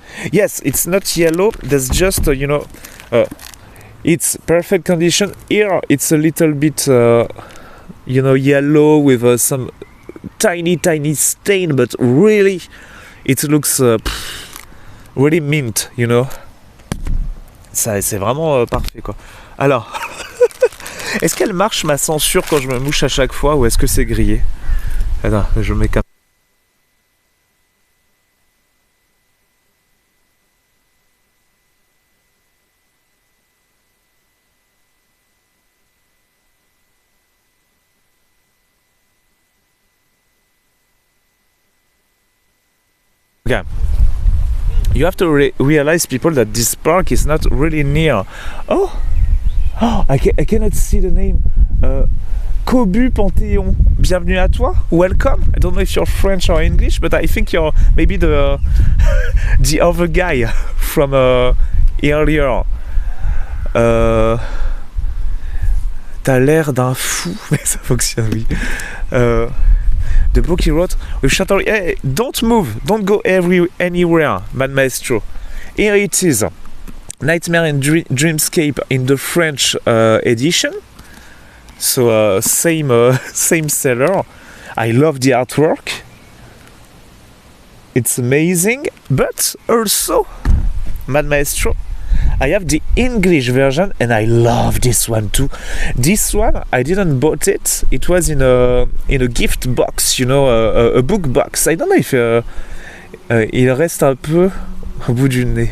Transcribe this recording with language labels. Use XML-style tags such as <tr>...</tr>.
<en>Yes, it's not yellow. There's just you know, it's perfect condition. Here, it's a little bit you know, yellow with some tiny stain, but really, it looks really mint, you know.</en> <fr>Ça, c'est vraiment parfait, quoi. Alors, est-ce qu'elle marche ma censure quand je me mouche à chaque fois, ou est-ce que c'est grillé? Attends, je mets comme...</fr> <en>Okay. You have to realize, people, that this park is not really near. Oh, I cannot see the name. Cobu Panthéon.</en> <fr>Bienvenue à toi.</fr> <en>Welcome. I don't know if you're French or English, but I think you're maybe the the other guy from earlier.</en> <fr>T'as l'air d'un fou, mais ça fonctionne, oui.</fr> <en>The book he wrote with Chateau. Hey, don't move, don't go anywhere, Mad Maestro. Here it is, Nightmare and Dreamscape in the French edition. So same seller. I love the artwork. It's amazing, but also, Mad Maestro, I have the English version and I love this one too. This one, I didn't bought it. It was in a gift box, you know, a book box. I don't know if</en> <fr>il reste un peu au bout du nez.</fr>